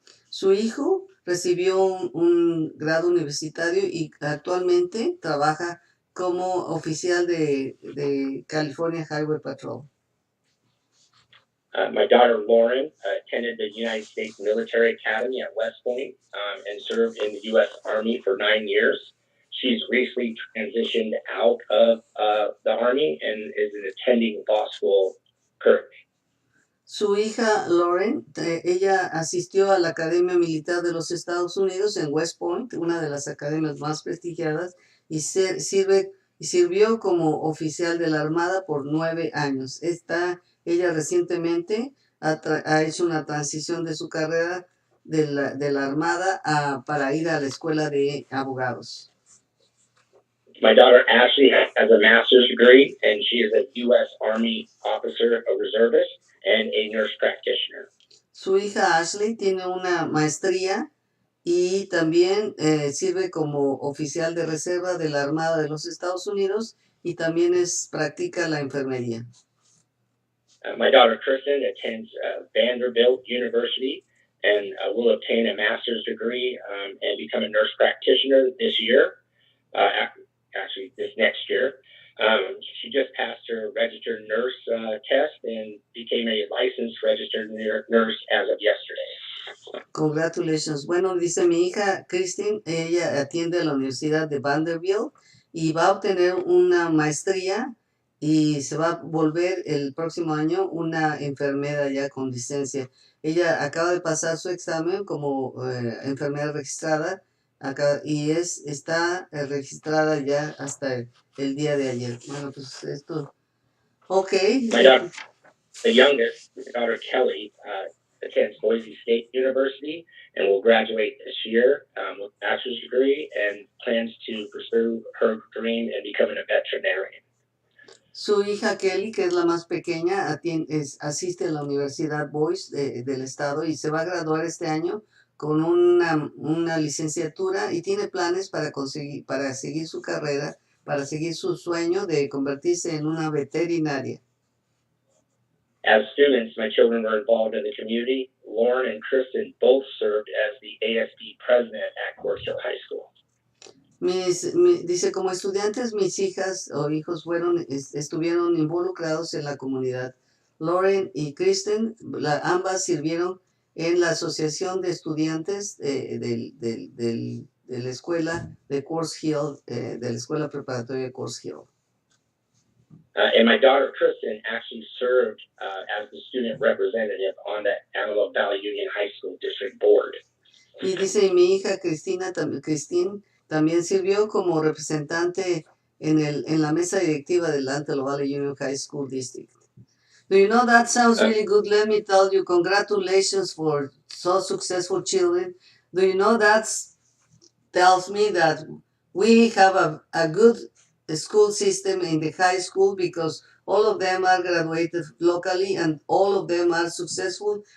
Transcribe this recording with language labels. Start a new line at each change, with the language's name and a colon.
Spanish: Su hijo recibió un grado universitario y actualmente trabaja como oficial de California Highway Patrol.
English: My daughter Lauren attended the United States Military Academy at West Point and served in the U.S. Army for 9 years. She's recently transitioned out of the Army and is attending law school currently.
Spanish: Su hija Lauren, ella asistió a la Academia Militar de los Estados Unidos en West Point, una de las academias más prestigiadas, y sirvió como oficial de la Armada por 9 años. Ella recientemente ha hecho una transición de su carrera de la Armada para ir a la escuela de abogados.
English: My daughter Ashley has a master's degree, and she is a U.S. Army officer, a reservist, and a nurse practitioner.
Spanish: Su hija Ashley tiene una maestría y también sirve como oficial de reserva de la Armada de los Estados Unidos y también practica la enfermería.
English: My daughter Kristen attends Vanderbilt University and will obtain a master's degree and become a nurse practitioner this year, actually this next year. She just passed her registered nurse test and became a licensed registered nurse as of yesterday. Congratulations.
Spanish: Bueno, dice mi hija Kristen, ella atiende a la Universidad de Vanderbilt y va a obtener una maestría y se va a volver el próximo año una enfermera ya con licencia. Ella acaba de pasar su examen como enfermera registrada y está registrada ya hasta el día de ayer. Bueno, pues esto. Ok.
English: The youngest, my daughter Kelly, attends Boise State University and will graduate this year with a bachelor's degree and plans to pursue her dream and becoming a veterinarian.
Spanish: Su hija Kelly, que es la más pequeña, asiste a la Universidad Boise del estado y se va a graduar este año con una licenciatura y tiene planes para seguir su carrera, para seguir su sueño de convertirse en una veterinaria.
English: As students, my children were involved in the community. Lauren and Kristen both served as the ASD president at Quartz Hill High School.
Spanish: Dice, como estudiantes, mis hijas o hijos estuvieron involucrados en la comunidad. Lauren y Kristen, ambas sirvieron en la asociación de estudiantes de la escuela de Quartz Hill, de la escuela preparatoria de Quartz Hill.
English: And my daughter Kristen actually served as the student representative on the Antelope Valley Union High School District Board.
Spanish: Y dice, mi hija Christine también sirvió como representante en la mesa directiva del Antelope Valley Union High School District.
English: Do you know, that sounds really good. Let me tell you, congratulations for so successful children. Do you know, that tells me that we have a good school system in the high school because all of them are graduated locally and all of them are successful.